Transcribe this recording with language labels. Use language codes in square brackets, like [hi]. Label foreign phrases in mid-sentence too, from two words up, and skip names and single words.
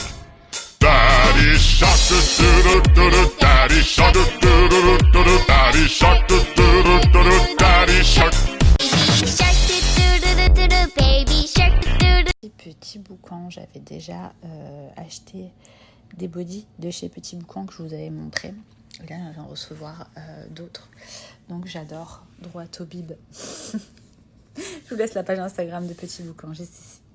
[en] Daddy shark, do do do do do, daddy shark, do do do do do, daddy shark, do do do do do, daddy. Daddy shark. Shark doo doo doo doo, baby shark doo doo. [fr] Petit Boucan, j'avais déjà acheté des bodys de chez Petit Boucan que je vous avais montré. Et là, je viens de recevoir d'autres. Donc j'adore, droit au bib. Je vous laisse la page Instagram de Petit Boucan, juste ici.